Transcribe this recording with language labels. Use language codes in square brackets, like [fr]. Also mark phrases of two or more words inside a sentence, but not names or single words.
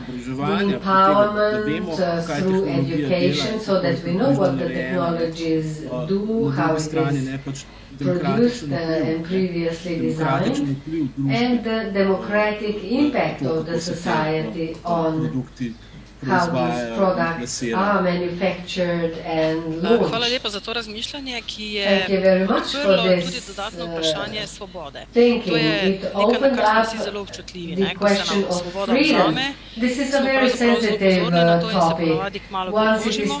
[en] The empowerment through education, so that we know what the technologies do, how it is produced and previously designed, and the democratic impact of the society on [sl] proizvajajo in plasirajo. Hvala lepa za to razmišljanje, ki je odprlo tudi dodatno vprašanje svobode. To je nekaj, na kar smo vsi zelo občutljivi. Ko se nam svoboda vzame, smo pravzaprav zelo pozorni na to in se ponavadi kmalu pritožimo.